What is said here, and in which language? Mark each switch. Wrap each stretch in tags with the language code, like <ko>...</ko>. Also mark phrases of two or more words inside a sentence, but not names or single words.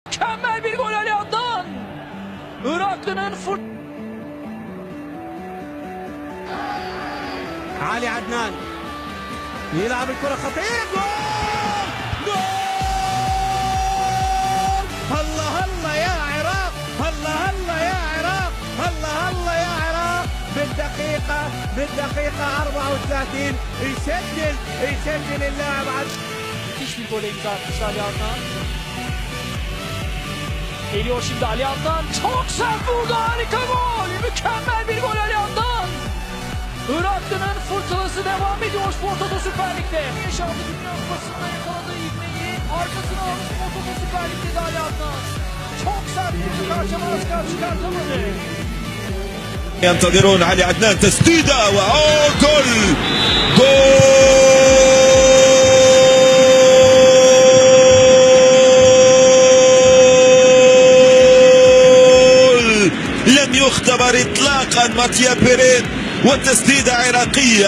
<tr>Mükemmel bir gol Aliad'dan. Iraklı'nın</tr> <ar>علي عدنان يلعب الكرة خطيرة، جول جول! هلا هلا يا عراق، هلا هلا يا عراق، هلا هلا يا عراق. بالدقيقة 34 يسجل اللاعب</ar> <tr>müthiş bir gole imza atmıştı Aliad'dan. Geliyor şimdi Aliad'dan. Çok sert vurdu, harika gol. Mükemmel bir gol Aliad'dan. Iraklı'nın fırtınası devam ediyor Spor Toto Süper Lig'de. Yaşandı Dünya Kupası'nda yakaladığı ivmeyi arkasına almış Spor Toto Süper Lig'de de Aliad'dan. Çok sert vurdu, karşılamaz çıkartamadı.</tr> <ar>ينتظرون علي عدنان تسديدة جول لم يختبر اطلاقا ماتيا بيرين والتسديدة عراقية.</ar>